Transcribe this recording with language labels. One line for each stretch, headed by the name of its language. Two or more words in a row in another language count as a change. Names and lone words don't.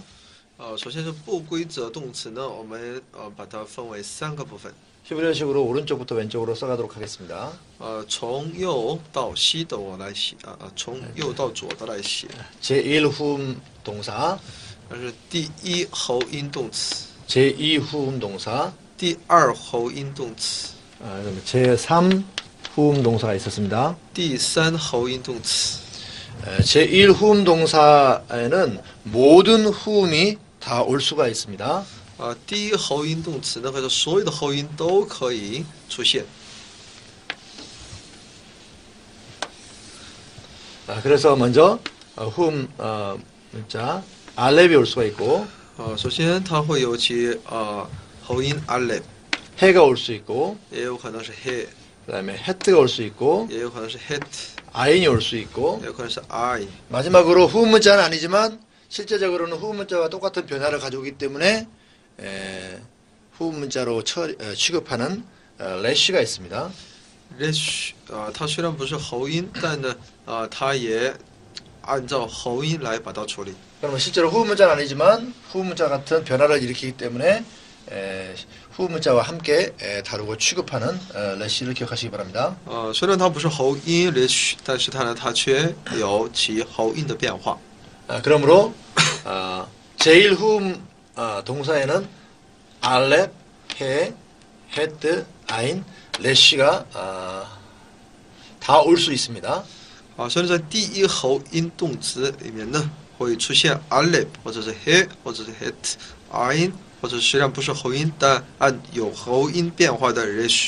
Chinese: 首先是不规则动词呢，我们把它分为3个部分。
Korean: 히브리어식으로 오른쪽부터 왼쪽으로 써가도록 하겠습니다.
Chinese: 从右到西的我来写，从右到左的来写。
Korean: 제1 후음 동사,
Chinese: 这是第1后音动词，
Korean: 제2 후음 동사,
Chinese: 第2后音动词，
Korean: 그다음에 제3 후음 동사가 있었습니다.
Chinese: 第3后音动词。
Korean: 제1 후음 동사에는 모든 후음이 다 올 수가 있습니다.
Chinese: 第1后音动词呢，或者所有的后音都可以出现。
Korean: 그래서 먼저 후음 문자 알렙이 올 수가 있고
Chinese: 首先它会有其后音 alep，
Korean: 해가 올 수 있고
Chinese: 也有可能是 he，
Korean: 그다음에 헤트가 올 수 있고
Chinese: 也有可能是 het，
Korean: 아인이 올 수 있고
Chinese: 也有可能是 I。
Korean: 마지막으로 후음 문자는 아니지만 실제적으로는 후음 문자와 똑같은 변화를 가지고 있기 때문에 후음 문자로 취급하는 래쉬가 있습니다.
Chinese: resh 它虽然不是喉音，但呢它也按照喉音来把它处理。
Korean: 그러면 실제로 후음 문자는 아니지만 후음 문자 같은 변화를 일으키기 때문에 후음 문자와 함께 다루고 취급하는 래쉬를 기억하시기 바랍니다.
Chinese: 虽然它不是喉音 resh， 但是它呢它却有其喉音的变化。
Korean: 그러므로 제1 후음 동사에는 알렙, 해, 헤트, 아인, 래쉬가 다 올 수 있습니다.
Chinese: 所以在第1喉音动词里面呢，会出现 alep 或者是 he 或者是 het ain 或者虽然不是喉音，但按有喉音变化的 resh。